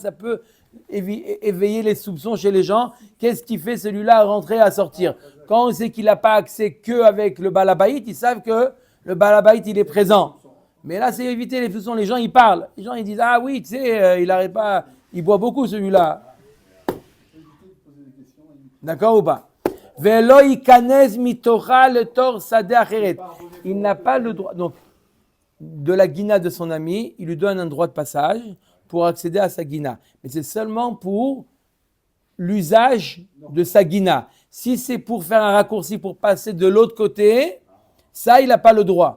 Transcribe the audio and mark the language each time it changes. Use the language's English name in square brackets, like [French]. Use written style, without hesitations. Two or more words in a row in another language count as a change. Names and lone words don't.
[French] Ça peut éveiller les soupçons chez les gens. Qu'est-ce qui fait celui-là à rentrer, à sortir? Quand on sait qu'il n'a pas accès qu'avec le balabait, ils savent que le balabait, il est présent. Mais là, c'est éviter les soupçons. Les gens, ils parlent. Les gens, ils disent, ah oui, tu sais, il n'arrête pas, il boit beaucoup celui-là. D'accord ou pas? [Hebrew] ולא יכנס מתוכה לתוך שדה אחרת. [French] Il n'a pas le droit. Donc, de la guina de son ami, il lui donne un droit de passage pour accéder à sa guina. Mais c'est seulement pour l'usage de sa guina. Si c'est pour faire un raccourci pour passer de l'autre côté, ça, il n'a pas le droit.